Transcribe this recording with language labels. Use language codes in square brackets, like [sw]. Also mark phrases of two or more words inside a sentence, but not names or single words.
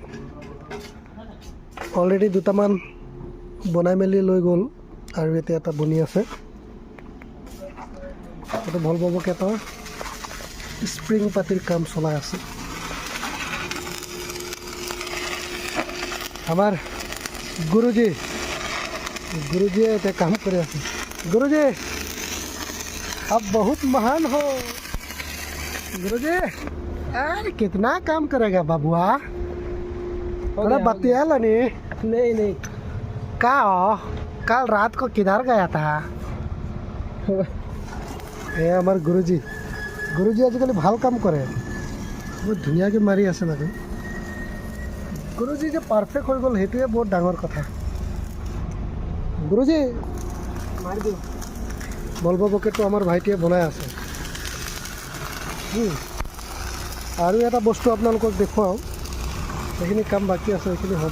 [as] অলৰেডি দুটামান বনাই মেলি লৈ গ'ল আৰু এতিয়া এটা বনি আছে। এইটো ভলভ' বকেটৰ স্প্ৰিং পাতিৰ কাম চলাই আছে। আমাৰ গুৰুজীয়ে এতিয়া কাম কৰি আছে। [hi] गुरुजी आप बहुत महान हो। गुरुजी अरे कितना काम करेगा बाबुआ, थोड़ा बतिया नहीं का कल रात को किधर गया था? ये हमारे गुरुजी आजिकल [as] ভাল কাম কৰে, বহুত ধুনীয়াকৈ মাৰি আছে মানে। গুৰুজী যে পাৰফেক্ট হৈ গ'ল সেইটোৱে বহুত ডাঙৰ কথা। গুৰুজী মাৰি দিওঁ। ভলভ' বকেটটো আমাৰ ভাইটিয়ে বনাই আছে। আৰু এটা বস্তু আপোনালোকক দেখুৱাওঁ, সেইখিনি কাম বাকী আছে, সেইখিনি হ'ব।